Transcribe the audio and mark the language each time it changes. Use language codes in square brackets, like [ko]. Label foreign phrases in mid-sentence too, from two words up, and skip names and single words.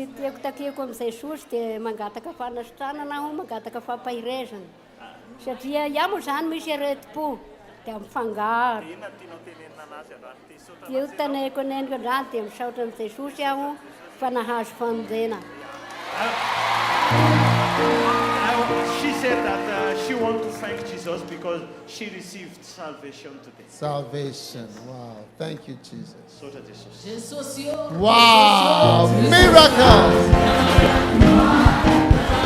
[mg] Tiako takeko amin'ny Jesosy dia mangataka fanasitranana aho, mangataka fampahirezana. Satria iaho moa zany misy aretim-po dia mifangaro. Inona tianao tenenina anazy androany? Io taneko aneniko andrany dia misaotra amin'ny Jesosy aho fa nahazo famonjena. [en] She said that she wants to thank Jesus because she received salvation today. Salvation. Wow. Thank you, Jesus. [mg] Soratra Jesus. [en] Wow. Miracles.